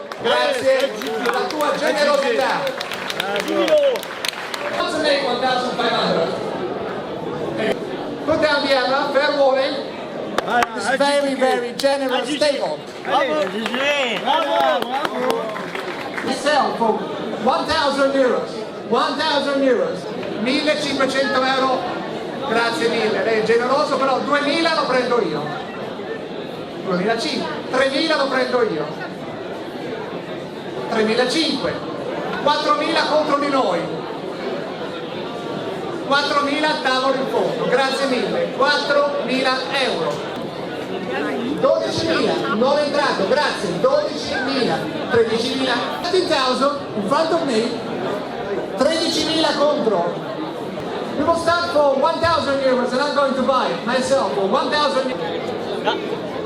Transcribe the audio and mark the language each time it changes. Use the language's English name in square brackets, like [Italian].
[Italian] Grazie per la tua generosità. 10 000 €. [English] Let's make 1,500. Put down the hammer, fair warning. It's very, very generous table. Bravo. Bravo. We sell for 1,000 euros. 1,000 euros. [Italian] 1.500 euro. Grazie mille, lei è generoso, però 2.000 lo prendo io. 2005, 3.000 lo prendo io, 3.500, 4.000 contro di noi, 4.000 tavolo in fondo, grazie mille, 4.000 euro, 12.000, non è entrato, grazie, 12.000, 13.000, [English] 13,000 in front of me, [Italian] 13.000 contro. [English] We will start for 1,000 euros and I'm going to buy it myself for 1,000 euros.